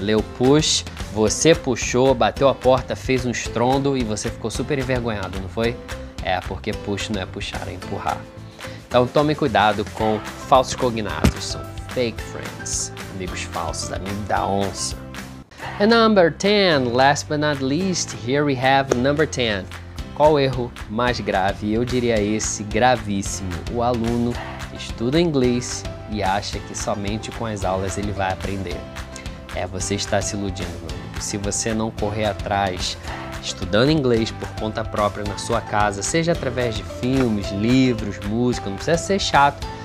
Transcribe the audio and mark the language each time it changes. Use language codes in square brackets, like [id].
[pt] Leu push, você puxou, bateu a porta, fez um estrondo e você ficou super envergonhado, não foi? É, porque push não é puxar, é empurrar. Então tome cuidado com falsos cognatos, são [en] fake friends, [pt] amigos falsos, amigo da onça. [en] And number 10, last but not least, here we have number 10. [pt] Qual o erro mais grave? Eu diria esse, gravíssimo. O aluno estuda inglês e acha que somente com as aulas ele vai aprender. Você está se iludindo, meu amigo. Se você não correr atrás, estudando inglês por conta própria na sua casa, seja através de filmes, livros, música, não precisa ser chato.